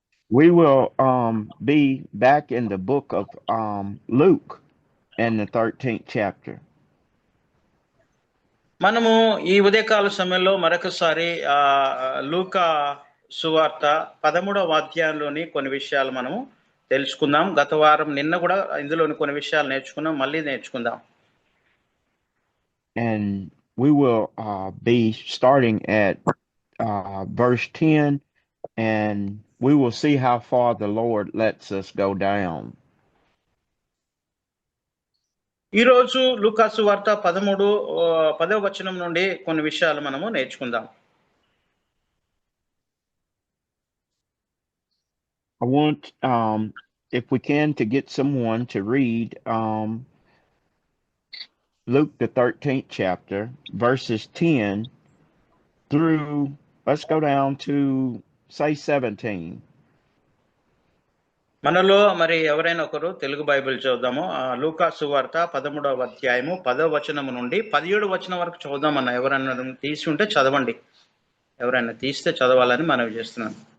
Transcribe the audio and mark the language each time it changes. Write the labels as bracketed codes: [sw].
[en] we will be back in the book of Luke in the 13th chapter. [te] మనము ఈ ఉదయకాల సమయంలో మరొకసారి లూకా సువార్త 13వ అధ్యాయంలోని కొన్ని విషయాలు మనము తెలుసుకుందాం. గత వారం నిన్న కూడా ఇందులోని కొన్ని విషయాలు నేర్చుకున్నాం, మళ్ళీ నేర్చుకుందాం. [en] And we will be starting at verse 10, and we will see how far the Lord lets us go down. [te] ఈ రోజు లూకా సువార్త 10వ వచనం నుండి కొన్ని విషయాలు మనము నేర్చుకుందాం. [en] I want, if we can, to get someone to read Luke, the 13th chapter, verses 10 through, let's go down to, say, 17. [te] మనలో మరి ఎవరైనా ఒకరు తెలుగు బైబిల్ చదువుదాము. లూకా సువార్త 13వ అధ్యాయము 10వ వచనం నుండి 17వ వచనం వరకు చదువుదామన్న. ఎవరైనా తీసి ఉంటే చదవండి. ఎవరైనా తీస్తే చదవాలని మనవి చేస్తున్నాను.